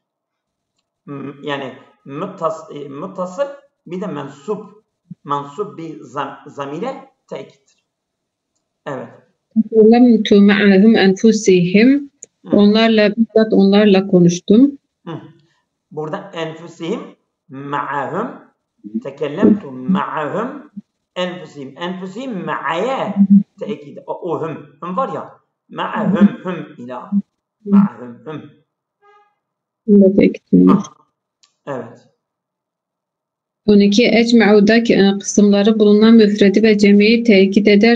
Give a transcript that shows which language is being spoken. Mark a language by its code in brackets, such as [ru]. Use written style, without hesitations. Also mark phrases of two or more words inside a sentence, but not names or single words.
[tr] Yani muttasıl bir de mensup bir zamire tekiddir. Evet. [ar] تكلمت معهم أنفسهم. [tr] Onlarla konuştum. [ar] Burada أنفسهم معهم، تكلمت معهم أنفسهم. أنفسهم معي [tr] tekid. O hum var ya. [ar] معهم إلى. معهم. [tr] Evet. 12. Ecma'udaki kısımları bulunan müfredi ve cemiyi tekit eder.